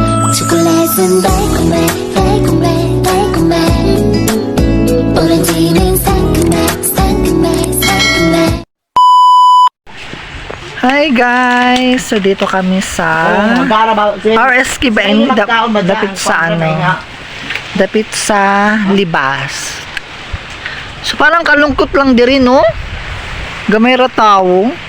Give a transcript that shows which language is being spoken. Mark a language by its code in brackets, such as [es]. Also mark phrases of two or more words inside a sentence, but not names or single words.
[ko] 초콜릿은 달콤해 달콤해 달콤해 오렌지는 상큼해 상큼해 상큼해. [en] Hi guys! [tl] So dito kami sa RSK ba? [ceb] Dapit sa ano? Dapit sa Libas. So parang kalungkot lang diri no? Gamay ra tao.